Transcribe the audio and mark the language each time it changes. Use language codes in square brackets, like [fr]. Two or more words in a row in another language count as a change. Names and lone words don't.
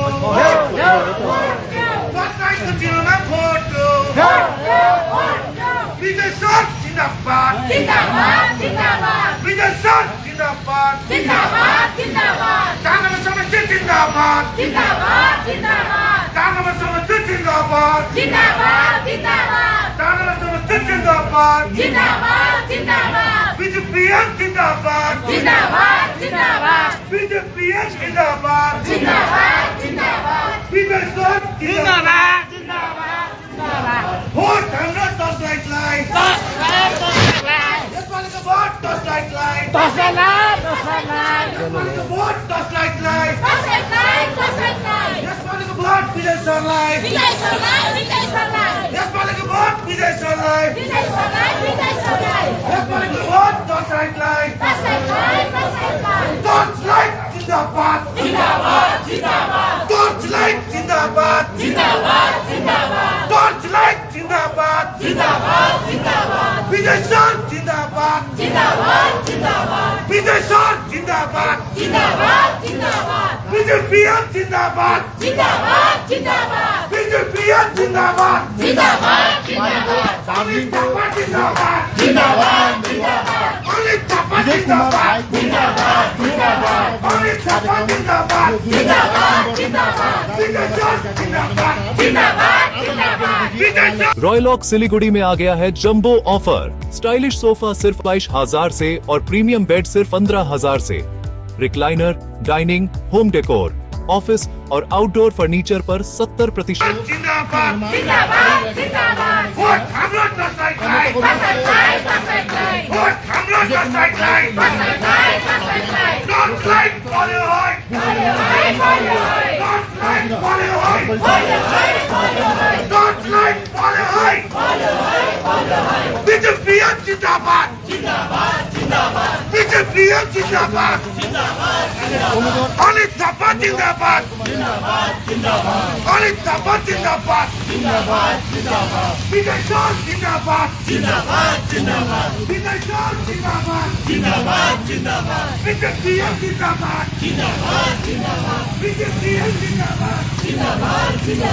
[bn] সরকারকে দিল না ভোট বিজয় স্যার জিন্দাবাদ বিজয় স্যার জিন্দাবাদ কাঙ্গাল সমিতি জিন্দাবাদ কাঙ্গাল সমিতি জিন্দাবাদ কাঙ্গাল সমিতি জিন্দাবাদ বিজেপি জিন্দাবাদ বিজেপি জিন্দাবাদ বিজয় স্যার জিন্দাবাদ ভোট আমরা 10 লাখ লাই [ne] यसपालिको भोट 10 लाख लाई यसपालिको भोट 10 लाख लाई यसपालिको भोट विजय सरलाई यसपालिको भोट विजय सरलाई यसपालिको भोट 10 लाख लाई 10 लाख जिंदाबाद 10 लाख जिंदाबाद 10 लाख जिंदाबाद विजय सर जिंदाबाद विजय सर जिंदाबाद बीजेपी जिंदाबाद बीजेपी जिंदाबाद अनिल थापा जिंदाबाद अनिल थापा जिंदाबाद अनिल थापा जिंदाबाद विजय सर जिंदाबाद विजय सर [hi] रॉयलॉक सिलीगुड़ी में आ गया है [en] jumbo offer. stylish sofa [hi] सिर्फ 22,000 से और [en] premium bed [hi] सिर्फ 15,000 से। रिक्लाइनर, डाइनिंग, [en] home decor, [hi] ऑफिस और [en] outdoor furniture [hi] पर 70% [ne] जिंदाबाद वोट हाम्रो 10 लाख लाई वोट हाम्रो 10 लाख लाई 10 लाख पर्यो है 10 लाख पर्यो है 10 लाख पर्यो है बीजेपी जिंदाबाद बीजेपी जिंदाबाद अनिल थापा जिंदाबाद अनिल थापा जिंदाबाद विजय सर जिंदाबाद विजय सर जिंदाबाद बीजेपी जिंदाबाद बीजेपी जिंदाबाद